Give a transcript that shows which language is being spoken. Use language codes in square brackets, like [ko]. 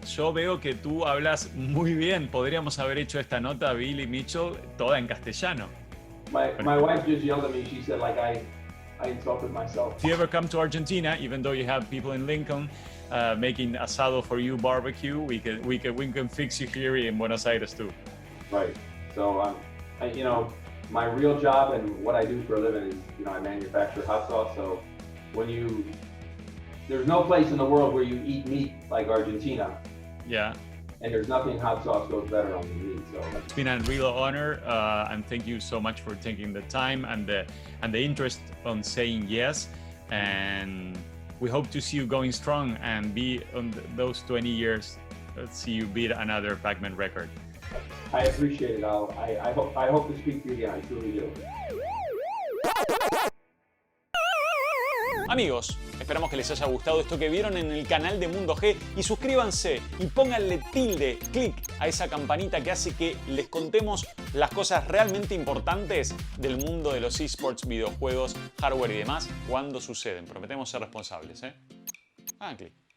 [es] Yo veo que tú hablas muy bien. Podríamos haber hecho esta nota, Billy Mitchell, toda en castellano. [en] My wife just yelled at me. She said like I insulted myself. If you ever come to Argentina, even though you have people in Lincoln making asado for you, barbecue, we can fix you here in Buenos Aires too. Right. So you know, my real job and what I do for a living is, you know, I manufacture hot sauce. So there's no place in the world where you eat meat like Argentina. Yeah. And there's nothing hot sauce goes better on the meat. So it's been a real honor, and thank you so much for taking the time and the interest on saying yes. And we hope to see you going strong and be on those 20 years. Let's see you beat another Pacman record. I appreciate it, Al. I hope to speak to you again. I truly do. [es] Amigos, esperamos que les haya gustado esto que vieron en el canal de Mundo G y suscríbanse y pónganle tilde, clic a esa campanita que hace que les contemos las cosas realmente importantes del mundo de los esports, videojuegos, hardware y demás cuando suceden. Prometemos ser responsables, ¿eh? Hagan clic.